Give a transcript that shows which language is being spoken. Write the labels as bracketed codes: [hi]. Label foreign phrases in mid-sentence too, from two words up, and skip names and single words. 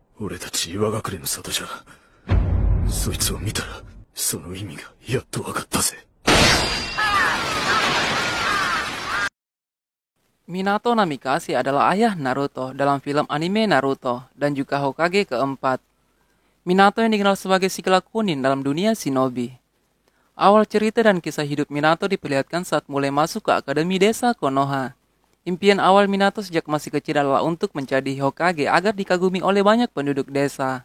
[ja] 俺たち岩隠れの里じゃ。そいつを見たら、その意味がやっと分かったぜ。 [id] Minato Namikaze adalah ayah Naruto dalam film anime Naruto dan juga Hokage keempat. Minato yang dikenal sebagai si kelakunin dalam dunia shinobi. Awal cerita dan kisah hidup Minato diperlihatkan saat mulai masuk ke Akademi Desa Konoha. Impian awal Minato sejak masih kecil adalah untuk menjadi Hokage agar dikagumi oleh banyak penduduk desa.